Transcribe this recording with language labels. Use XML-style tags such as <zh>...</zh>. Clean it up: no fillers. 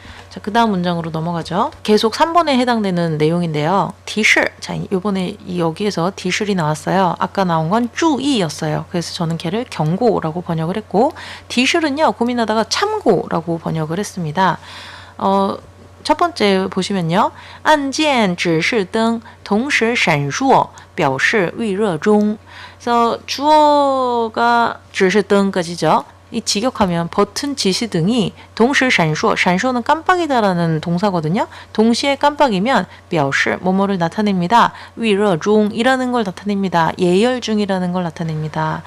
<ko>자, 그 다음 문장으로 넘어가죠. 계속 3번에 해당되는 내용인데요. 디실. 자, 요번에 여기에서 디실이 나왔어요. 아까 나온 건 注意였어요. 그래서 저는 걔를 경고라고 번역을 했고 디실은요. 고민하다가 참고라고 번역을 했습니다. 첫 번째 보시면요.</ko> <zh>按键指示灯同时闪烁表示预热中.</zh> <ko>그래서 주어가 指示灯까지죠. 이 직역하면 버튼 지시등이 동시闪烁, 闪烁는 깜빡이다라는 동사거든요. 동시에 깜빡이면 表示뭐뭐를 나타냅니다.</ko> <zh>预热中</zh> <ko>이라는 걸 나타냅니다. 예열 중이라는 걸 나타냅니다.</ko>